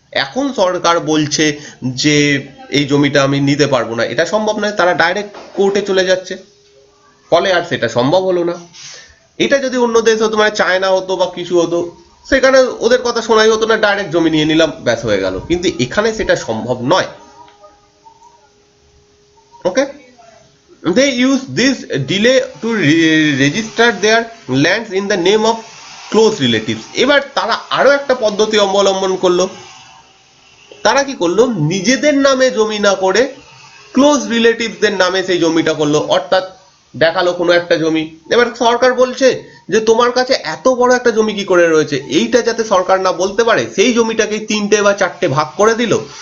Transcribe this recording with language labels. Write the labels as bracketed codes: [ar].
[bn] এখন সরকার বলছে যে এই জমিটা আমি নিতে পারবো না, এটা সম্ভব নয়, তারা ডাইরেক্ট কোর্টে চলে যাচ্ছে, ফলে আর সেটা সম্ভব হলো না। এটা যদি অন্য দেশ হতো, মানে চায়না হতো বা কিছু হতো, সেখানে ওদের কথা শোনাই হতো না, ডাইরেক্ট জমি নিয়ে নিলাম, ব্যাস হয়ে গেল। কিন্তু এখানে সেটা সম্ভব নয়। [en] Okay, they use this delay to register their lands in the name of close relatives. [bn] এবার তারা আরো একটা পদ্ধতি অবলম্বন করলো। তারা কি করলো, নিজেদের নামে জমি না করে ক্লোজ রিলেটিভসদের নামে সেই জমিটা করলো। অর্থাৎ দেখালো কোনো একটা জমি, এবার সরকার বলছে যে তোমার কাছে এত বড় একটা জমি কি করে রয়েছে, এইটা যাতে সরকার না বলতে পারে সেই জমিটাকে 3টে বা 4টে ভাগ করে দিল।